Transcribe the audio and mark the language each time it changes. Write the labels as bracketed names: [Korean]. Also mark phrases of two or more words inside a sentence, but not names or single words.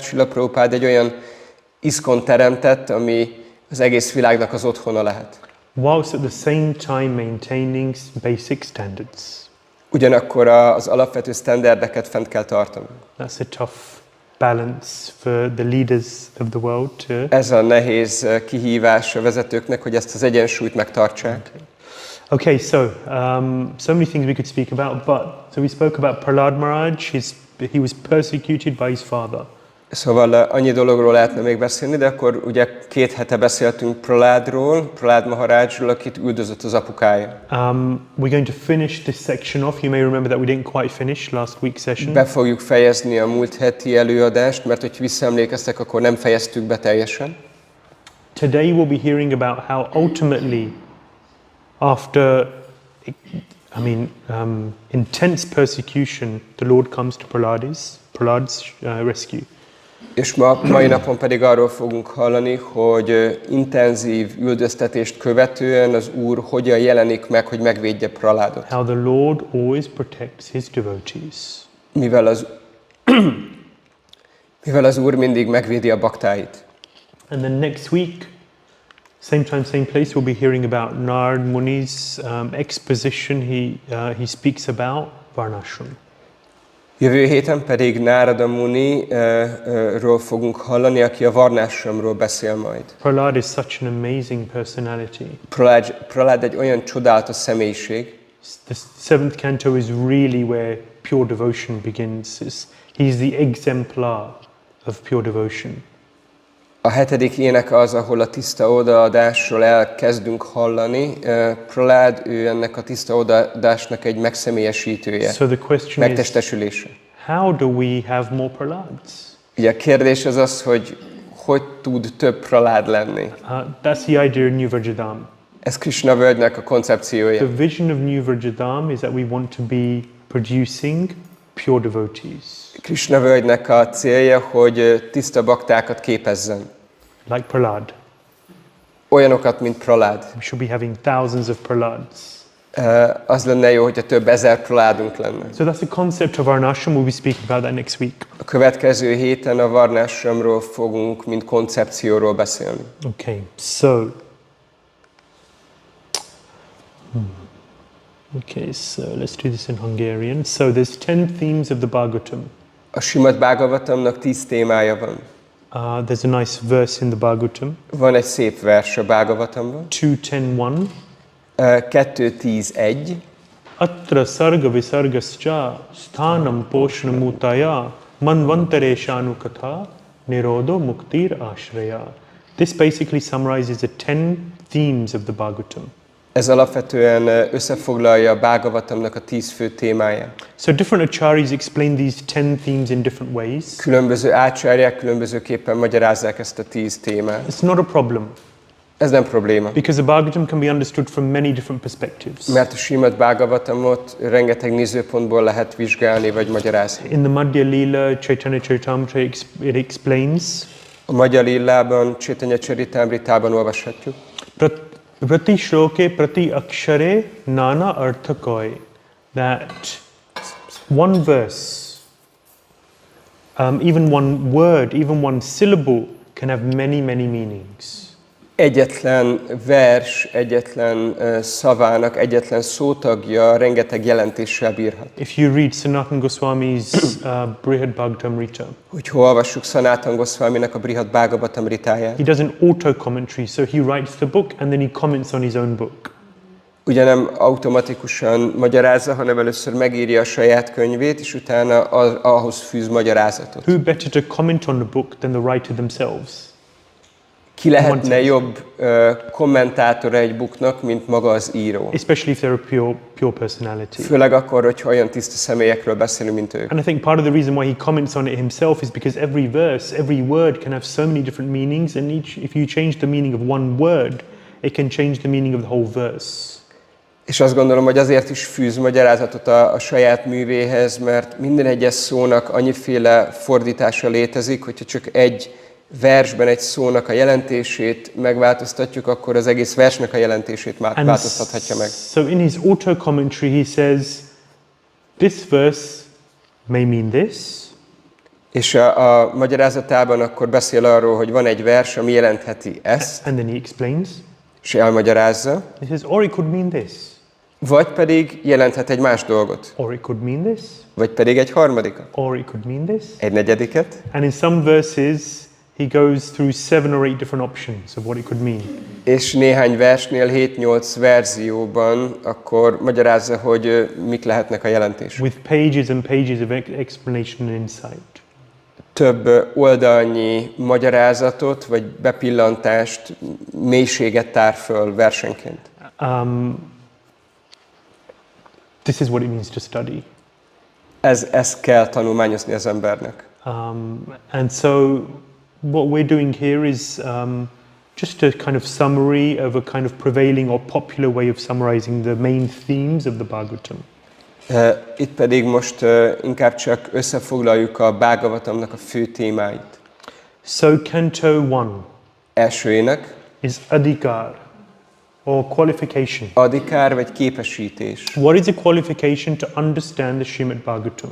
[Hungarian] Srila Prabhupada egy olyan iszkont teremtett, ami az egész világnak az otthona lehet. [English] Whilst at the same time maintaining basic standards. [Hungarian] Ugyanakkor az alapvető sztenderdeket fent kell tartanunk. [English] That's a tough balance for the leaders of the world to... [Hungarian] Ez a nehéz kihívás a vezetőknek, hogy ezt az egyensúlyt megtartsák. [English] Okay, so many things we could speak about, but so we spoke about Prahlāda Maharaj. He was persecuted by his father. [Hungarian] Szóval annyi dologról lehetne még beszélni, de akkor ugye 2 hete beszéltünk Prahládról, Prahlāda Maharajról, akit üldözött az apukája. [English] We're going to finish this section off. You may remember that we didn't quite finish last week's session. [Hungarian] Be fogjuk fejezni a múlt heti előadást, mert hogy visszaemlékeztek, akkor nem fejeztük be teljesen. [English] Today we'll be hearing about how ultimately, after intense persecution, the Lord comes to Prahlāda's rescue. [Hungarian] És mai napon pedig arról fogunk hallani, hogy intenzív üldöztetést követően az Úr hogyan jelenik meg, hogy megvédje Prahládot. [English] How the Lord always protects his devotees. [Hungarian] Mivel az Úr mindig megvédi a baktáit. [English] And then next week, same time, same place, we'll be hearing about Narad Muni's exposition. He speaks about Varnashram. [Hungarian] Jövő héten pedig Nārada Muni-ról fogunk hallani, aki a Varnashramról beszél majd. [English] Prahlāda is such an amazing personality. [Hungarian] Prahlāda egy olyan csodálatos személyiség. [English] The 7th canto is really where pure devotion begins. He's the exemplar of pure devotion. [Hungarian] A 7. ének az, ahol a tiszta odaadásról elkezdünk hallani. Prahlád, ő ennek a tiszta odaadásnak egy megszemélyesítője, [English] So the question is, [Hungarian] megtestesülése. [English] how do we have more Prahlāds? [Hungarian] Ugye a kérdés az az, hogy tud több Prahlád lenni. [English] That's the idea of New Vrajadam. [Hungarian] Ez Krishna völgynek a koncepciója. [English] The vision of New Vrajadam is that we want to be producing pure devotees. [Hungarian] Krishna völgynek a célja, hogy tiszta baktákat képezzen. [English] Like Prahlāda. [Hungarian] Olyanokat, mint Prahlád. [English] We should be having thousands of Prahlāds. [Hungarian] Az lenne jó, hogyha több ezer Prahládunk lenne. [English] So that's the concept of Varnashram. We'll be speaking about that next week. [Hungarian] A következő héten a Varnashramról fogunk, mint koncepcióról beszélni. [English] Okay, so okay, so let's do this in Hungarian. So there's 10 themes of the Bhagavatam. [Hungarian] A Śrīmad-Bhāgavatamnak 10 témája van. [English] There's a nice verse in the Bhagavatam. [Hungarian] Van egy szép vers a Bhagavatamban. 2.10.1. 2.10.1. [Sanskrit] अत्र सर्ग विसर्गश्च स्थानं पोषणमूतय मन्वन्तरेशानुकथा निरोधो मुक्तिर् आश्रय. [English] This basically summarizes the 10 themes of the Bhagavatam. [Hungarian] Ez alapvetően összefoglalja a Bhagavatamnak a 10 fő témáját. [English] So different acharyas explain these 10 themes in different ways. [Hungarian] Különböző ácsárják különbözőképpen magyarázzák ezt a 10 témát. [English] It's not a problem. [Hungarian] Ez nem probléma. [English] Because the Bhagavatam can be understood from many different perspectives. [Hungarian] Mert a Śrīmad-Bhāgavatamot rengeteg nézőpontból lehet vizsgálni vagy magyarázni. [English] In the Madhya Lila Chaitanya Charitamrita it explains. [Hungarian] A Madhya Lilában, Chaitanya Charitamritában olvashatjuk. [Bangla] প্রতি শ্লোকে প্রতি অক্ষরে নানা অর্থ কয়. [English] That one verse, even one word, even one syllable can have many, many meanings. [Hungarian] Egyetlen vers, egyetlen szavának, egyetlen szótagja rengeteg jelentéssel bírhat. [English] If you read Sanatana Goswami's Brihad-Bhagavatamrita, [Hungarian] Hogyha olvassuk Sanatana Goswaminak a Brihad-Bhagavatamritáját, [English] he does an auto-commentary, so he writes the book and then he comments on his own book. [Hungarian] ugye nem automatikusan magyarázza, hanem először megírja a saját könyvét, és utána ahhoz fűz magyarázatot. [English] Who better to comment on the book than the writer themselves? [Hungarian] Ki lehetne jobb kommentátora egy booknak, mint maga az író? [English] Especially if they're a pure personality. [Hungarian] Főleg akkor, hogyha olyan tiszta személyekről beszélünk, mint ők. [English] And I think part of the reason why he comments on it himself is because every verse, every word can have so many different meanings, and if you change the meaning of one word, it can change the meaning of the whole verse. [Hungarian] És azt gondolom, hogy azért is fűz magyarázatot a saját művéhez, mert minden egyes szónak annyiféle fordítása létezik, hogyha csak egy versben egy szónak a jelentését megváltoztatjuk, akkor az egész versnek a jelentését változtathatja meg. [English] So in his auto-commentary he says, this verse may mean this. [Hungarian] És a magyarázatában akkor beszél arról, hogy van egy vers, ami jelentheti ezt, [English] And then he explains. [Hungarian] és elmagyarázza, [English] He says, or it could mean this. [Hungarian] vagy pedig jelenthet egy más dolgot, [English] Or it could mean this. [Hungarian] vagy pedig egy harmadikat, [English] Or it could mean this. [Hungarian] egy negyediket, [English] And in some verses he goes through 7 or 8 different options of what it could mean. [Hungarian] és néhány versnél 7-8 verzióban akkor magyarázza, hogy mik lehetnek a jelentések. [English] With pages and pages of explanation and insight. [Hungarian] Több oldalnyi magyarázatot, vagy bepillantást, mélységet tár föl versenként. [English] This is what it means to study. [Hungarian] Ez kell tanulmányozni az embernek. [English] And so what we're doing here is just a kind of summary of a kind of prevailing or popular way of summarizing the main themes of the Bhagavatam. [Hungarian] Itt pedig most inkább csak összefoglaljuk a Bhagavatamnak a fő témáit. [English] So Canto 1 [Hungarian] Első ének, [English] is adhikar or qualification. [Hungarian] adhikár vagy képesítés. [English] What is a qualification to understand the Śrīmad-Bhāgavatam?